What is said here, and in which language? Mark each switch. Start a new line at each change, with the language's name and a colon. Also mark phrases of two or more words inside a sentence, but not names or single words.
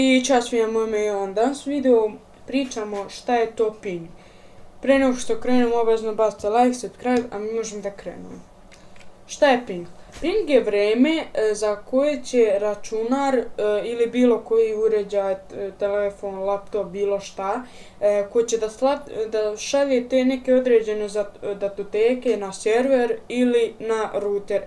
Serbian: I čas svima, moje ime je Jovan. Danas u videu pričamo šta je to ping. Pre nego što krenemo, obavezno bacite
English: like, subscribe,
Serbian: a mi možemo da krenemo. Šta je ping? Ping je vreme za koje će računar ili bilo koji uređaj, telefon, laptop, bilo šta, koji će da šalje te neke određene datoteke na server ili na router.